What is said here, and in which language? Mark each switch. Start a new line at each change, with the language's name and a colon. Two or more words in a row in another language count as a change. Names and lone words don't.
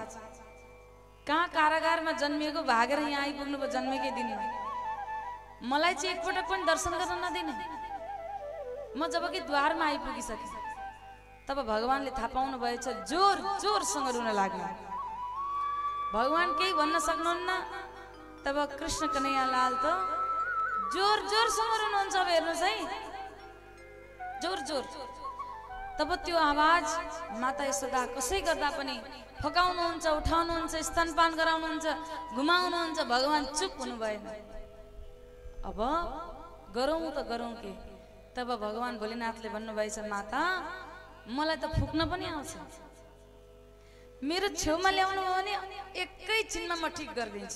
Nepali: कहाँ कारागारमा जन्मिएको भागेर यहाँ आइपुग्नु भयो जन्मेकै दिनमा। मलाई चाहिँ एकपटक पनि दर्शन गर्न नदिने। म जबकि द्वारमा आइपुगिसकेँ, तब भगवानले थाहा पाउनु भएछ, जोर जोरसँग रुन लाग्यो। भगवान केही भन्न सक्नुहुन्न, तब कृष्ण कन्हैया लाल त जोर जोरसँग रुनुहुन्छ। अब हेर्नुहोस् है, जोर जोर। तब त्यो आवाज माता यशोदा कसै गर्दा पनि फकाउनुहुन्छ, उठाउनुहुन्छ, स्तनपान गराउनुहुन्छ, घुमाउनुहुन्छ, भगवान चुप हुनु भएन। अब गरौँ त गरौँ के। तब भगवान भोलेनाथले भन्नुभएछ, माता मलाई त फुक्न पनि आउँछ, मेरो छेउमा ल्याउनु हो भने एकैछिनमा म ठिक गरिदिन्छु।